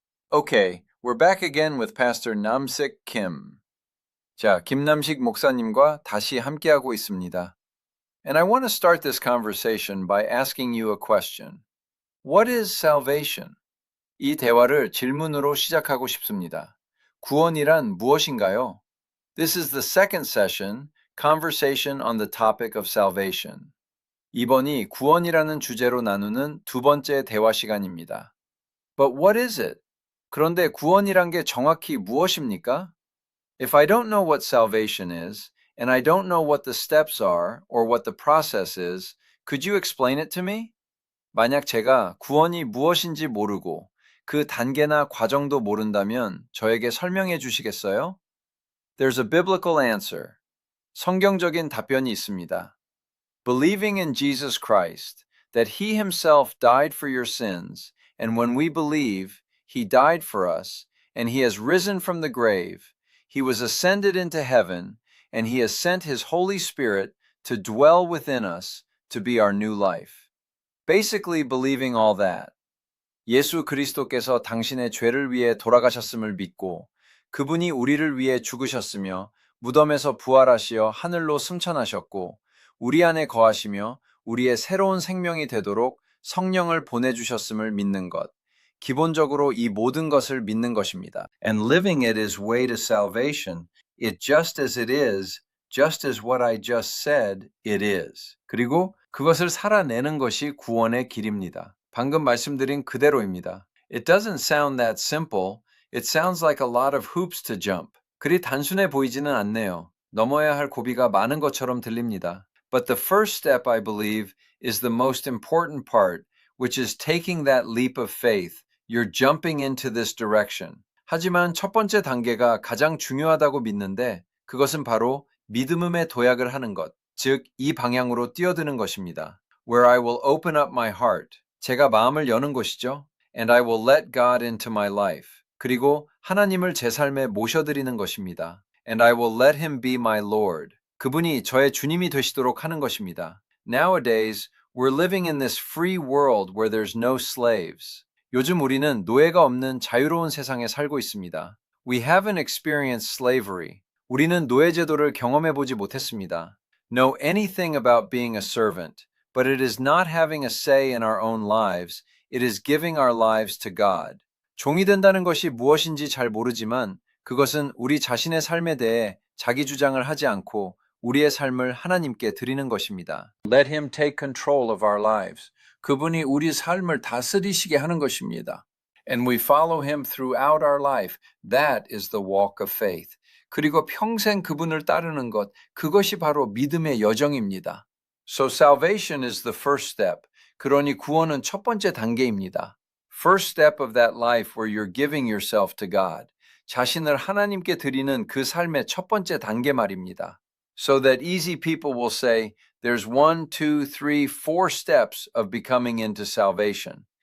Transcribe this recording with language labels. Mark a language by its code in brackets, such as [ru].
[en] Okay, we're back again with Pastor Namsik Kim. [ko] 자, 김남식 목사님과 다시 함께하고 있습니다. [en] And I want to start this conversation by asking you a question. What is salvation? [ko] 이 대화를 질문으로 시작하고 싶습니다. 구원이란 무엇인가요? [en] This is the second session, Conversation on the topic of salvation. [ko] 이번이 구원이라는 주제로 나누는 두 번째 대화 시간입니다. [en] But what is it? [ko] 그런데 구원이란 게 정확히 무엇입니까? [en] If I don't know what salvation is, and I don't know what the steps are or what the process is, could you explain it to me? [ko] 만약 제가 구원이 무엇인지 모르고 그 단계나 과정도 모른다면 저에게 설명해 주시겠어요? [en] There's a biblical answer. [ko] 성경적인 답변이 있습니다. [en] Believing in Jesus Christ, that He Himself died for your sins, and when we believe, He died for us, and He has risen from the grave, He was ascended into heaven, and He has sent His Holy Spirit to dwell within us to be our new life. Basically believing all that. [ko] 예수 그리스도께서 당신의 죄를 위해 돌아가셨음을 믿고 그분이 우리를 위해 죽으셨으며 무덤에서 부활하시어 하늘로 승천하셨고 우리 안에 거하시며 우리의 새로운 생명이 되도록 성령을 보내주셨음을 믿는 것. 기본적으로 이 모든 것을 믿는 것입니다. [en] And living it is way to salvation. It just as it is, just as what I just said, it is. [ko] 그리고 그것을 살아내는 것이 구원의 길입니다. 방금 말씀드린 그대로입니다. [en] It doesn't sound that simple. It sounds like a lot of hoops to jump. [ko] 그리 단순해 보이지는 않네요. 넘어야 할 고비가 많은 것처럼 들립니다. [en] But the first step, I believe, is the most important part, which is taking that leap of faith. You're jumping into this direction. [ko] 하지만 첫 번째 단계가 가장 중요하다고 믿는데 그것은 바로 믿음의 도약을 하는 것, 즉 이 방향으로 뛰어드는 것입니다. [en] Where I will open up my heart. [ko] 제가 마음을 여는 것이죠. [en] And I will let God into my life. [ko] 그리고 하나님을 제 삶에 모셔드리는 것입니다. [en] And I will let Him be my Lord. [ko] 그분이 저의 주님이 되시도록 하는 것입니다. [en] Nowadays, we're living in this free world where there's no slaves. [ko] 요즘 우리는 노예가 없는 자유로운 세상에 살고 있습니다. [en] We haven't experienced slavery. [ko] 우리는 노예 제도를 경험해 보지 못했습니다. [en] Know anything about being a servant, but it is not having a say in our own lives. It is giving our lives to God. [ko] 종이 된다는 것이 무엇인지 잘 모르지만 그것은 우리 자신의 삶에 대해 자기 주장을 하지 않고 우리의 삶을 하나님께 드리는 것입니다. [en] Let Him take control of our lives. [ko] 그분이 우리 삶을 다스리시게 하는 것입니다. [en] And we follow Him throughout our life. That is the walk of faith. [ko] 그리고 평생 그분을 따르는 것, 그것이 바로 믿음의 여정입니다. [en] So salvation is the first step. [ko] 그러니 구원은 첫 번째 단계입니다. [en] First step of that life where you're giving yourself to God. [ko] 자신을 하나님께 드리는 그 삶의 첫 번째 단계 말입니다. [en] So that easy people will say, there's 1, 2, 3, 4 steps of becoming into salvation.